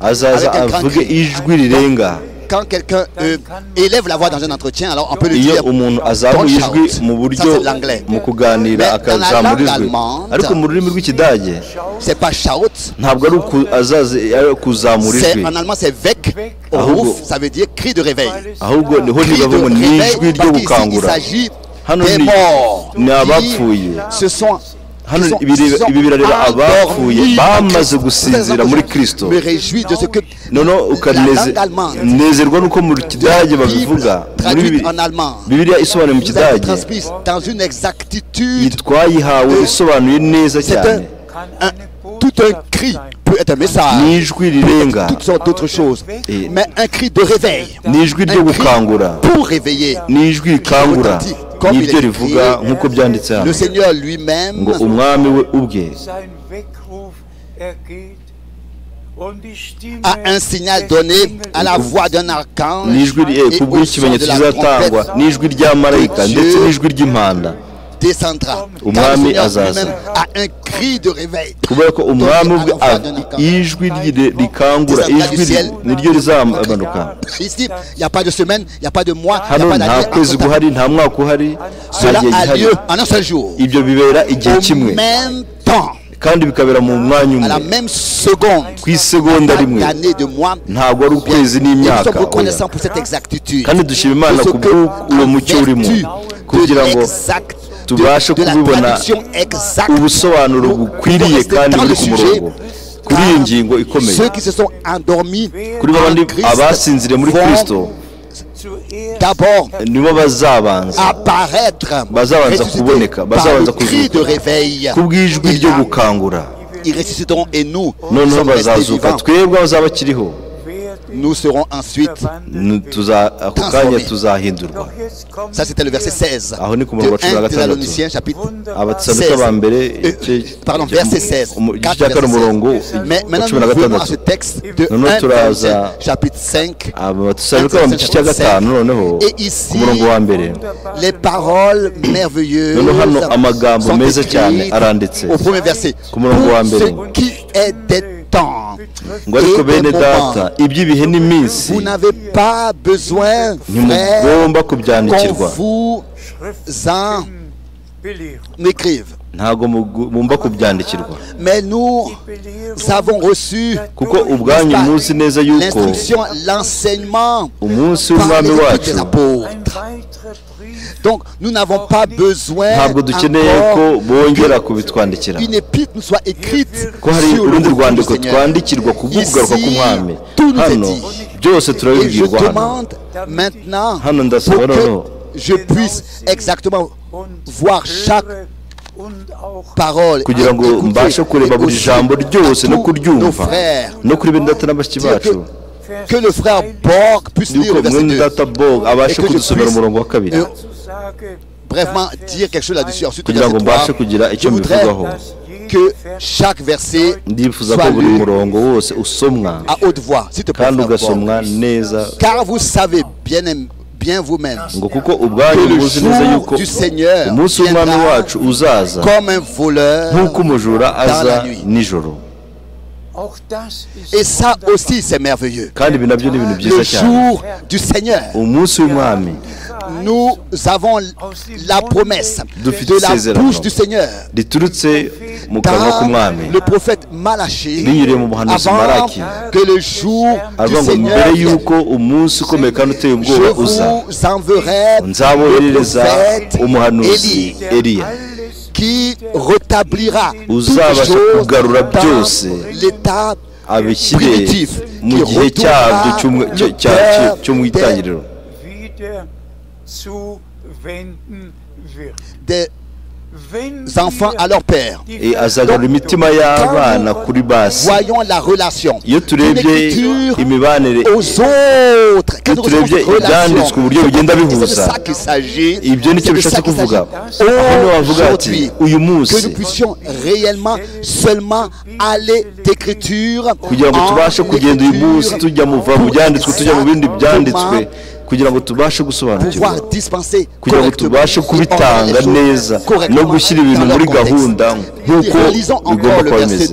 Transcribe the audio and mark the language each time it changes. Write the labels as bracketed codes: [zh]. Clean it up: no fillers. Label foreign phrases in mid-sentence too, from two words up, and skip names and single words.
[fr] Quand quelqu'un élève la voix dans un entretien, alors on peut le dire [en] don't shout. [fr] Ça c'est l'anglais. Mais dans la langue allemande, c'est pas shout. En allemand c'est [de] weg, ruf, [fr] ça veut dire cri de réveil. Cri de réveil parce qu'ici il s'agit des morts. Ce sont [rw] ibi birareba abapfuye bamaze gusinzira muri Kristo. Noneho ukanezerwa nuko mu Kidage babivuga muri Bibiliya isobanuye mu Kidage twayihawe isobanuye neza cyane. [fr] Tout un cri peut être un message, [rw] n'ijwi rirenga, [fr] toutes sortes d'autres choses, mais un cri de réveil, [rw] n'ijwi ryo gukangura, [fr] pour réveiller, [rw] n'ijwi rikangura, n'iryo rivuga nk'uko byanditse hano [fr] le Seigneur lui-même [rw] ngo umwami we ubwe [fr] a un signal donné à la voix d'un archange [rw] n'ijwi kubw'ikimenyetso kizatangwa n'ijwi rya marayika ndetse n'ijwi ry'impanda [fr] descendra. [rw] umwami azaza [fr] a un cri de réveil. [rw] kubera ko umwami ubwe ijwi rikangura, ijwi niryo rizamanuka. [fr] Ici, il n'y a pas de semaine, il n'y a pas de mois, il n'y a [rw] hano [fr] pas [rw] nta [fr] d'année. [rw] kwezi guhari, nta mwaka uhari, [fr] Cela a lieu en un seul jour. [rw] ibyo bibera igihe [fr] Au [rw] kimwe [fr] même temps, [rw] kandi bikabera mu mwanya [fr] à la [rw] umwe, [fr] même seconde, [rw] ku isegonda rimwe, [fr] d'année, de mois. [rw] ntabwo ari ukwezi [fr] Et nous [rw] n'imyaka. [fr] sommes reconnaissants pour cette exactitude. [rw] kandi dushima Imana [fr] De ce [rw] ku [fr] que, [rw] bw'uwo mucyo urimo, kugira ngo tubashe kubibona ubusobanuro bukwiriye kandi buri ku murongo kuri iyi ngingo ikomeye. [fr] Ceux qui se sont endormis [rw] kuri babandi abasinziriye muri Kristo [fr] d'abord [rw] nibo bazabanza kuboneka, bazabanza kuzuka kubw'ijwi ryo gukangura, [fr] ils ressusciteront et nous [rw] noneho bazazuka, twebwe abazaba bakiriho [fr] nous serons ensuite [rw] ako kanya tuzahindurwa. [fr] Ça c'était le verset 16 [rw] aho ni ku murongo wa 16 [fr] Thessaloniciens chapitre [rw] Abatesalonika ba mbere [fr] pardon verset 16 [rw] umurongo [fr] mais maintenant nous venons à ce texte de 1 Thessaloniciens chapitre 5 [rw] Abatesalonika ba gice cya gatanu noneho ku murongo wa mbere [fr] les paroles merveilleuses [rw] noneho hano amagambo meza cyane aranditse [fr] au premier verset [rw] ku murongo wa mbere [fr] ce qui est des temps [rw] ngo ariko bene data iby'ibihe n'iminsi [fr] vous n'avez pas besoin [rw] ntimugomba kubyandikirwa [fr] qu'on vous en écrive, [rw] ntago mugomba kubyandikirwa, [fr] mais nous avons reçu [rw] kuko ubwanyu muzi neza yuko [fr] l'instruction, l'enseignement [rw] umunsi [fr] par [rw] w'umwami [fr] les [rw] wacu [fr] apôtres. Donc nous n'avons pas besoin [rw] ntabwo dukeneye ko bongera kubitwandikira, [fr] une épître nous soit écrite [rw] ko hari [fr] sur le [rw] urundi [fr] nom du [rw] rwandiko [fr] Seigneur. [rw] twandikirwa ku bw'ukugaruka k'umwami. [fr] Tout nous est [rw] hano [fr] dit. [rw] byose [fr] Et je [rw] turabibwirwa hano. [fr] demande maintenant [rw] hano [fr] pour [rw] ndasaba noneho [fr] que je puisse exactement voir chaque parole [rw] kugira ngo mbashe kureba buri jambo ryose no kuryumva no kuri bene data na bashiki bacu, [fr] que le frère Borg puisse lire le [rw] yuko [fr] verset [rw] mwene 2 data Borg abashe kudusomera umurongo wa kabiri, [fr] brièvement dire quelque chose là-dessus. Ensuite, [rw] kugira ngo mbashe kugira [fr] je [rw] icyo [fr] voudrais [rw] mbivugaho. [fr] que chaque verset [rw] ndifuza ko [fr] soit [rw] buri [fr] lu [rw] murongo wose usomwa [fr] à haute voix, s'il te plaît, [rw] kandi [fr] frère Borg. [rw] ugasomwa neza, [fr] Car vous savez bien vous-même [rw] ngo kuko ubwanyu [fr] que le [rw] muzi neza [fr] jour [rw] yuko [fr] du Seigneur [rw] umunsi w'umwami [fr] viendra [rw] wacu uzaza [fr] comme un voleur [rw] nk'uko umujura [fr] dans la [rw] aza [fr] nuit. [rw] nijoro. [fr] Et ça aussi c'est merveilleux. [rw] kandi ibi nabyo ni ibintu byiza [fr] Le [rw] cyane. [fr] jour du Seigneur, [rw] umunsi w'umwami [fr] nous avons la promesse [rw] Dufite [fr] de la [rw] isezerano [fr] bouche du Seigneur [rw] riturutse mu kanwa k'umwami [fr] dans le prophète Malachi, [rw] binyuriye mu muhanuzi [fr] avant [rw] Malaki, [fr] que le jour du [rw] avuga ngo [fr] Seigneur [rw] mbere [fr] vienne. [rw] y'uko umunsi ukomeye kandi uteye [fr] Je [rw] ubwoba uza, [fr] vous enverrai le [rw] nzaboherereza [fr] prophète [rw] umuhanuzi [fr] Élie [rw] Eliya [fr] qui rétablira toutes [rw] uzabasha [fr] choses [rw] kugarura byose [fr] dans l'état [rw] abishyire [fr] primitif, [rw] mu [fr] qui [rw] gihe cyabyo [fr] retournera le [rw] cyo mu [fr] cœur [rw] itangiriro, [fr] des enfants à leur père. [rw] azagarura imitima y'abana kuri basi. [fr] Voyons la relation [rw] iyo turebye imibanire, [fr] aux autres, [rw] iyo turebye ibyanditswe uburyo bigenda bihuza, ibyo nicyo bishatse kuvuga. hano bavuga ati uyu munsi [fr] que nous puissions réellement seulement aller d'écriture [rw] kugira ngo tubashe kugenda uyu munsi tujya mu byanditswe tujya mu bindi byanditswe, kugira ngo tubashe gusobanukirwa, kugira ngo tubashe kubitanga neza no gushyira ibintu muri gahunda nk'uko bigomba kuba bimeze.